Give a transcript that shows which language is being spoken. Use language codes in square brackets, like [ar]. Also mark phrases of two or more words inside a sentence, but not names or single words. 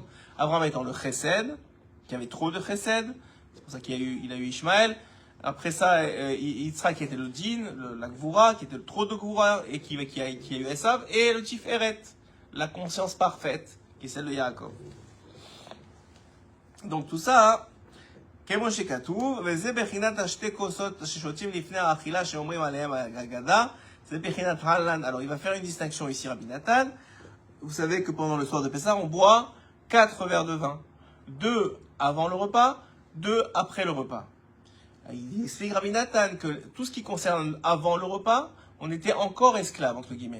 [fr] Abraham étant le Chesed, qui avait trop de Chesed, c'est pour ça qu'il a eu Ishmaël. Après ça, Yitzhak qui était le Din, la Gvura, qui était le trop de Gvura, et qui a eu Esav, et le Tiferet, la conscience parfaite, qui est celle de Yaakov. Donc tout ça, [he] כמו שכתוב, וזה בחינת השתי כוסות ששותים לפני האכילה שאומרים עליהם הגדה, זה בחינת הלן. [fr] Alors il va faire une distinction ici, Rabbi Nathan. Vous savez que pendant le soir de Pessah, on boit 4 verres de vin. 2 avant le repas, 2 après le repas. Il explique Rabbi Nathan que tout ce qui concerne avant le repas, on était encore esclave, entre guillemets.